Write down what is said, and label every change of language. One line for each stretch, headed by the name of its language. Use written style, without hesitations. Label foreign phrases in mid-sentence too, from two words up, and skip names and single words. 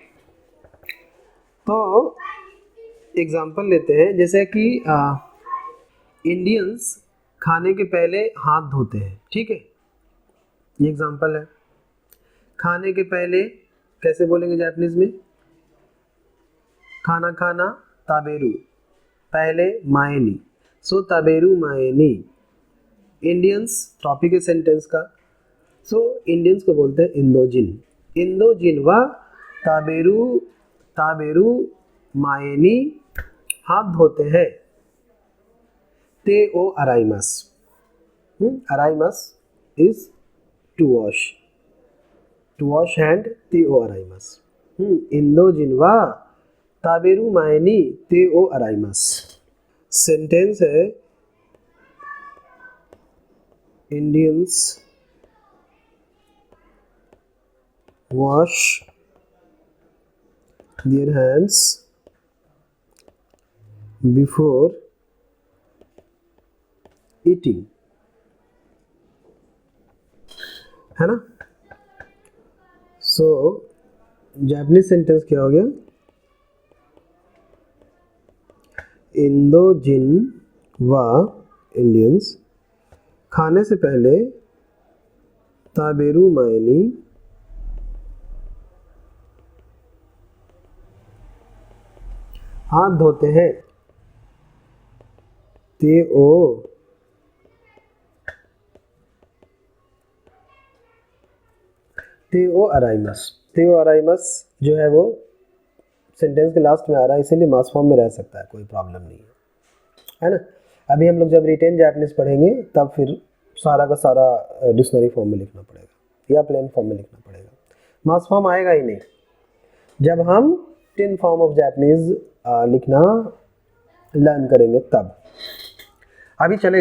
Hindi: तो एग्जाम्पल लेते हैं, जैसे कि इंडियंस खाने के पहले हाथ धोते हैं, ठीक है, ये एग्जाम्पल है। खाने के पहले कैसे बोलेंगे जापानीज में, खाना खाना ताबेरू, पहले मायनी, सो
Japanese: 食べる前に.
Hindi: इंडियंस टॉपिक है सेंटेंस का, सो इंडियंस को बोलते हैं
Japanese: インド人、インド人は食べる、食べる前に
Hindi: हाथ धोते हैं।
Japanese: 手を洗います、洗います
English: is to wash hand,
Japanese: 手を洗います. インド人は食べる前に手を洗います.
English: सेंटेंस है Indians wash their hands before eating,
Hindi: है ना। सो जापानीज सेंटेंस क्या हो गया,
Japanese: インド人は
Hindi: इंडियंस खाने से पहले
Japanese: 食べる前に
Hindi: हाथ धोते हैं।
Japanese: 手を洗います、手を洗います
Hindi: जो है वो सेंटेंस के लास्ट में आ रहा है, इसीलिए मास फॉर्म में रह सकता है, कोई प्रॉब्लम नहीं है ना। अभी हम लोग जब
English: written Japanese
Hindi: पढ़ेंगे तब फिर सारा का सारा
English: dictionary form
Hindi: में लिखना पड़ेगा या
English: plain form
Hindi: में लिखना पड़ेगा, मास फॉर्म आएगा ही नहीं। जब हम
English: 10 form of Japanese
Hindi: लिखना लर्न करेंगे तब, अभी चलेगा।